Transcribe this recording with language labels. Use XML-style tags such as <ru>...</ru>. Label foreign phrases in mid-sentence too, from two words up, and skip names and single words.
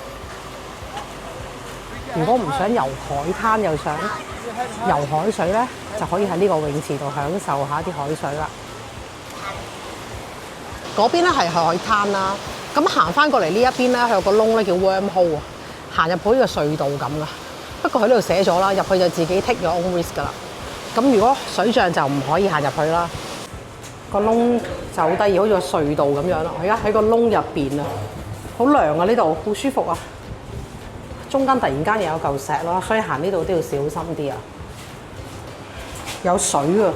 <yue>如果唔想遊海灘又想遊海水咧，就可以喺呢個泳池度享受下啲海水啦。嗰邊咧係海灘啦，咁行翻過嚟呢一邊咧，佢有個窿咧叫 Wormhole 啊，行入去呢個隧道咁噶。不過佢呢度寫咗啦，入去就自己</yue> <en>take your own risk</en> <yue>噶啦。咁如果水漲就唔可以行入去啦。個窿就好得意，好似個隧道咁樣咯。我而家喺個窿入邊啊，好涼啊，呢度好舒服啊。中間突然間又有嚿石咯，所以行呢度都要小心啲啊。有水啊！</yue>